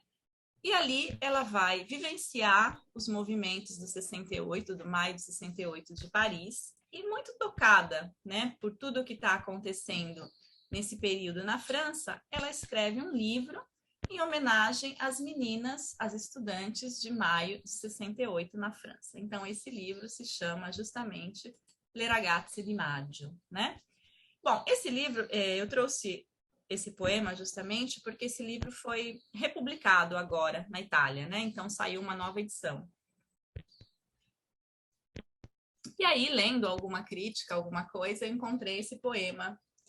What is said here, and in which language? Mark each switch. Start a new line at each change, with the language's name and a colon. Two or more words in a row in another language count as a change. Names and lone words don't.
Portuguese: E ali ela vai vivenciar os movimentos do 68, do maio de 68 de Paris, e muito tocada, né, por tudo o que está acontecendo nesse período na França, ela escreve um livro em homenagem às meninas, às estudantes de maio de 68 na França. Então, esse livro se chama justamente Le ragazze di maggio, né? Bom, esse livro, eu trouxe esse poema justamente porque esse livro foi republicado agora na Itália, né? Então saiu uma nova edição. E aí, lendo alguma crítica, alguma coisa, eu encontrei esse poema.